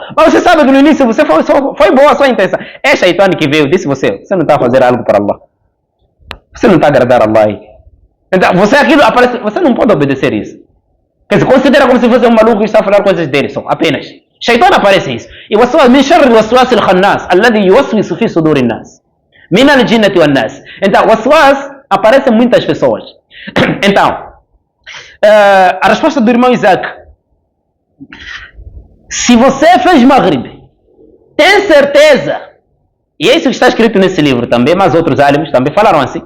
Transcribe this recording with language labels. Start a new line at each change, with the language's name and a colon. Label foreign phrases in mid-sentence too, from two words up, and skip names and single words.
Portuguese: Mas você sabe que no início foi boa a sua intenção. É shaitan que veio, disse você não está a fazer algo para Allah. Você não está a agradar a Allah. Então, você não pode obedecer isso. Quer dizer, considera como se fosse um maluco que está a falar coisas dele só, apenas. Shaitan aparece isso. E o
Arabic: وسواس من شر الوسواس الخناس الذي يوسوس في صدور الناس. من الجنة والناس.
Portuguese: Então, o waswas aparece em muitas pessoas. Então, a resposta do irmão Isaac. Se você fez Maghrib, tem certeza, e é isso que está escrito nesse livro também, mas outros alims também falaram assim.